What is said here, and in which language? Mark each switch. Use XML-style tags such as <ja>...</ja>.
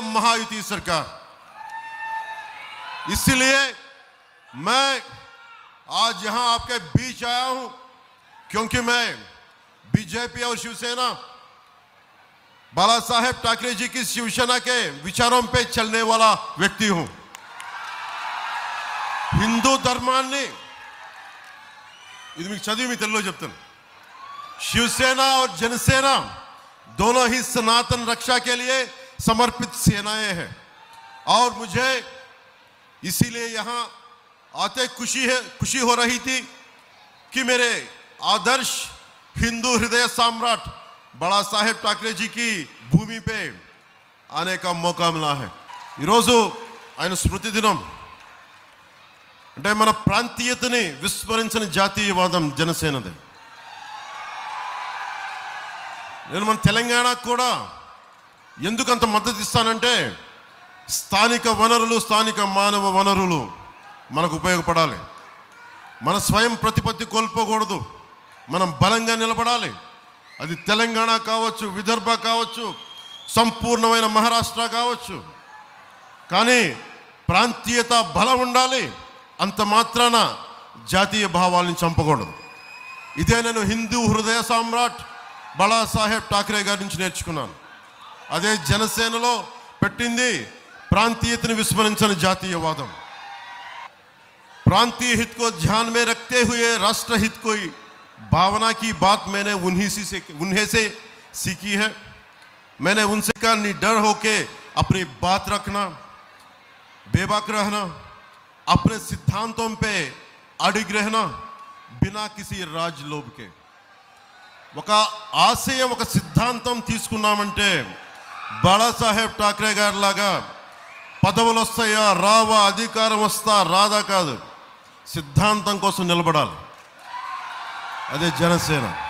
<hi>महायुति सरकार। इसलिए मैं आज यहां आपके बीच आया हूं क्योंकि मैं बीजेपी और शिवसेना बाला साहेब ठाकरे जी की शिवसेना के विचारों पे चलने वाला व्यक्ति हूं।</hi> <te>हिंदू धर्माన్ని ఇది మీకు చదివి మీ తెలుగులో చెప్తాను।</te> <hi>शिवसेना और जनसेना दोनों ही सनातन रक्षा के लिए समर्पित सेनाएं हैं और मुझे इसीलिए यहां आते खुशी हो रही थी कि मेरे आदर्श हिंदू हृदय सम्राट बाला साहेब ठाकरे जी की भूमि पे आने का मौका मिला है।</hi> <te>ఈరోజు ఆయన స్మృతి దినం అంటే మన ప్రాంతీయతని విస్మరించిన జాతీయవాదం జనసేనది। నేను మన తెలంగాణకు కూడా ఎందుకంత మద్దతు ఇస్తానంటే స్థానిక వనరులు స్థానిక మానవ వనరులు మనకు ఉపయోగపడాలి। మన స్వయం ప్రతిపత్తి కోల్పోకూడదు, మనం బలంగా నిలబడాలి। అది తెలంగాణ కావచ్చు, విదర్భ కావచ్చు, సంపూర్ణమైన మహారాష్ట్ర కావచ్చు, కానీ ప్రాంతీయత బలం ఉండాలి। అంత మాత్రాన జాతీయ భావాలను చంపకూడదు। ఇదే నేను హిందూ హృదయ సామ్రాట్ బాలా సాహెబ్ ఠాకరే గారి నుంచి నేర్చుకున్నాను। అదే జనసేనలో పెట్టింది ప్రాంతీయతను విస్మరించిన జాతీయవాదం।</te> <hi>प्रांतीय हित को ध्यान में रखते हुए राष्ट्र हित को भावना की बात मैंने उन्हें से सीखी है। मैंने उनसे कहा निडर होके अपनी बात रखना, बेबाक रहना, अपने सिद्धांतों पे अडिग रहना बिना किसी राजलोभ के।</hi> <te>ఒక ఆశయం ఒక సిద్ధాంతం తీసుకున్నామంటే బాలా సాహెబ్ ఠాకరే గారి లాగా పదవులు వస్తాయా రావా, అధికారం వస్తా రాదా కాదు, సిద్ధాంతం కోసం నిలబడాలి। అదే జనసేన।</te>